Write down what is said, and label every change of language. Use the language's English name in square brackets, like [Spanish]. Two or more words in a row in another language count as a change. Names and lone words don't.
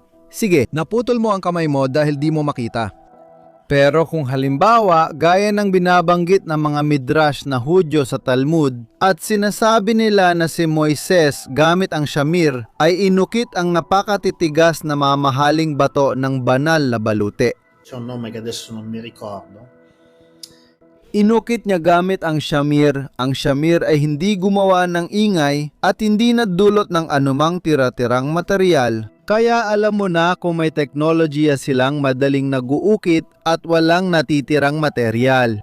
[Filipino] Sige, naputol mo ang kamay mo dahil di mo makita. Pero kung halimbawa, gaya ng binabanggit ng mga midrash na Hudyo sa Talmud at sinasabi nila na si Moises gamit ang shamir ay inukit ang napakatitigas na mamahaling bato ng banal na balute. [Italian] C'è un nome che adesso non mi ricordo. [Filipino] Inukit niya gamit ang shamir. Ang shamir ay hindi gumawa ng ingay at hindi nadulot ng anumang tira-tirang material. Kaya alam mo na kung may teknolohiya silang madaling naguukit at walang natitirang material.